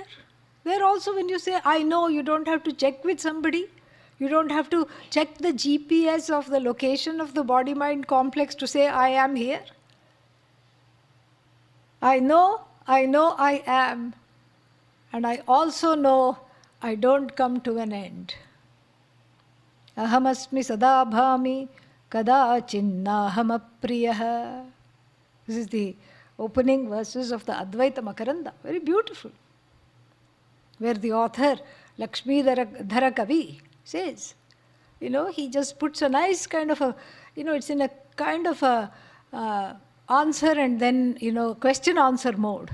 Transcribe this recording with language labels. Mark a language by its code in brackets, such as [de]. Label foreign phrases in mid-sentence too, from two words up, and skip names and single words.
[en] There also when you say, I know, you don't have to check with somebody. You don't have to check the GPS of the location of the body-mind complex to say, I am here. I know I am. And I also know I don't come to an end. [sa] Ahamasmi sada bhami kadāchinnāham apriyah. [en] This is the opening verses of the Advaita Makaranda. Very beautiful. Where the author, Lakshmidhara Kavi, says, he just puts a nice kind of a, it's in a kind of a answer and then, question-answer mode.